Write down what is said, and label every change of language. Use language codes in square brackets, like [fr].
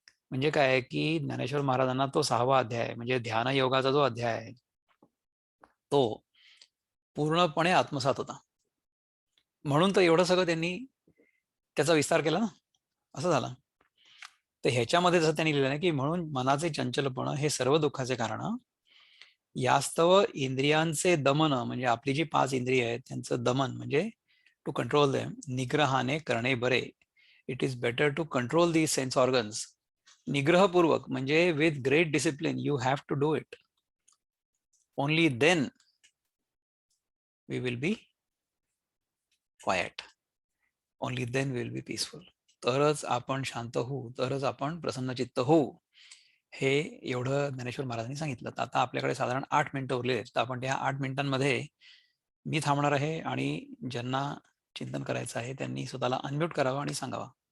[mr] म्हणजे काय की ज्ञानेश्वर महाराजांना तो 6वा अध्याय म्हणजे ध्यान योगाचा जो अध्याय आहे तो पूर्णपणे आत्मसात होता, म्हणून तर एवढं सगळं त्यांनी त्याचा विस्तार केला ना, असं झालं. तर ह्याच्यामध्ये जसं त्यांनी लिहिलं ना की म्हणून मनाचे चंचलपण हे सर्व दुःखाचे कारण, यास्तव इंद्रियांचे दमन म्हणजे आपली जी 5 इंद्रिय आहेत त्यांचं दमन म्हणजे [en] to control them, [mr] निग्रहाने करणे बरे. [en] It is better to control the sense organs. [mr] निग्रहपूर्वक म्हणजे [en] With great discipline you have to do it. Only then we will be quiet. Only then we will be peaceful. [mr] तरच आपण शांत होऊ, तरच आपण प्रसन्नचित्त होऊ. हे एवढं ज्ञानेश्वर महाराजांनी सांगितलं. तर आता आपल्याकडे साधारण 8 मिनिटं उरले आहेत, तर आपण त्या 8 मिनिटांमध्ये मी थांबणार आहे आणि ज्यांना चिंतन करायचं आहे त्यांनी स्वतःला अनम्यूट करावं आणि सांगावा.